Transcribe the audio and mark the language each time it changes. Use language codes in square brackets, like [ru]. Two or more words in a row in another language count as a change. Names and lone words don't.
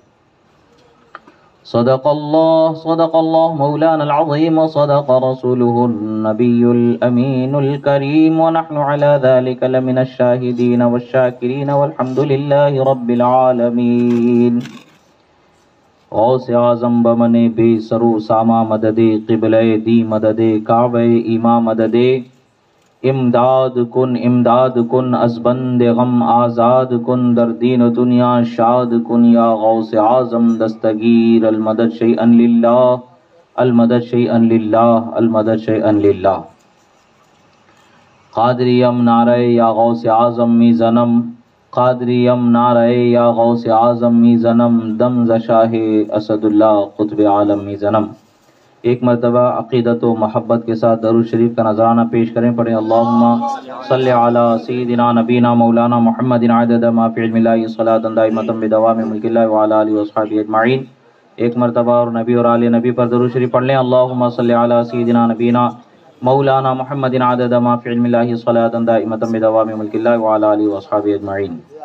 [ar] صدق الله مولانا العظيم وصدق رسوله النبي الأمين الكريم ونحن على ذلك لمن الشاهدين والشاكرين والحمد لله رب العالمين۔ [fa] غوث اعظم بمن بے سرو ساما مددے قبلہ دی مددے کعبہ ایما مددے امداد کن از بند غم آزاد کن در دین و دنیا شاد کن یا غوث اعظم دستگیر [ar] المدد شیئا للہ المدد شیئا للہ [fa] المدد شیئا للہ۔ قادریم نعرہ یا غوث اعظم می زنم قادریم نعرہ یا غوث اعظم می زنم دم ز شاہ اسد اللہ قطب عالم می زنم۔ [ur] ایک مرتبہ عقیدت و محبت کے ساتھ درود شریف کا نذرانہ پیش کریں، پڑھیں [ar] اللہم صلی علی سیدنا نبینا مولانا محمد عدد ما فی علم اللہ صلاۃ دائمۃ بدوام ملک اللہ وعلی آلہ وصحبہ اجمعین۔ [ur] ایک مرتبہ اور نبی اور آل نبی پر درود شریف پڑھ لیں، [ar] اللہم صلی علی سیدنا نبینا مولانا محمد عدد ما فی علم اللہ صلاۃ دائمۃ بدوام ملک اللہ وعلی آلہ وصحبہ اجمعین۔